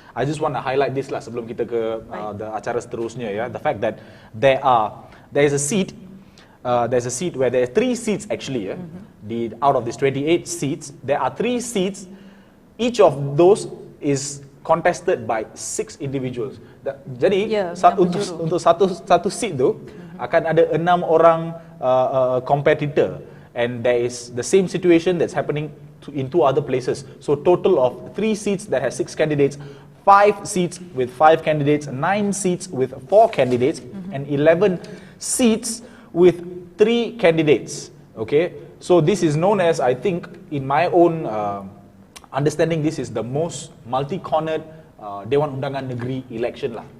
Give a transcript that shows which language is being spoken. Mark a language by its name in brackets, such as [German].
[English] I just want to highlight this lah [Malay] sebelum kita ke the acara seterusnya ya. [English] The fact that there is a seat where there are 3 seats actually out of these 28 seats, there are 3 seats. Each of those is contested by 6 individuals. [Malay] Jadi untuk satu seat tu akan ada 6 orang competitor. [English] And there is the same situation that's happening in 2 other places. So total of 3 seats that has 6 candidates, 5 seats with 5 candidates, 9 seats with 4 candidates, and 11 seats with 3 candidates. Okay, so this is known as, I think, in my own understanding, this is the most multi-cornered Dewan Undangan Negeri election lah.